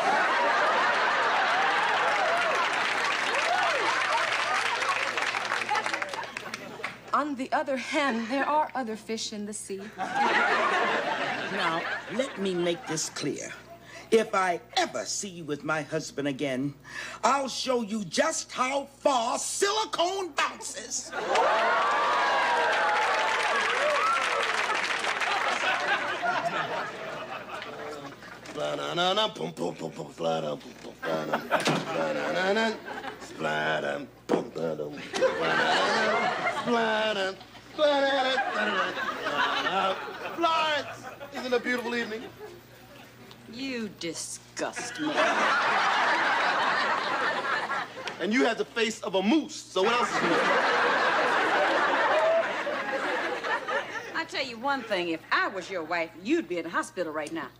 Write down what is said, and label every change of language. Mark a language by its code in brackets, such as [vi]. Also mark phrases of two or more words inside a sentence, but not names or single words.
[en] On the other hand, there are other fish in the sea. Now, let me make this clear. If I ever see you with my husband again, I'll show you just how far silicone bounces. Spla-na-na-na, pum pum pum pum, spla-dum, pum pum, spla-dum, spla-na-na-na, spla-dum, pum da-dum, spla-na-na-na, spla-dum, spla-na-na, spla-na-na. Florence, isn't it a beautiful evening? You disgust me. And you have the face of a moose, so what else is new? I tell you one thing, if I was your wife, you'd be in the hospital right now.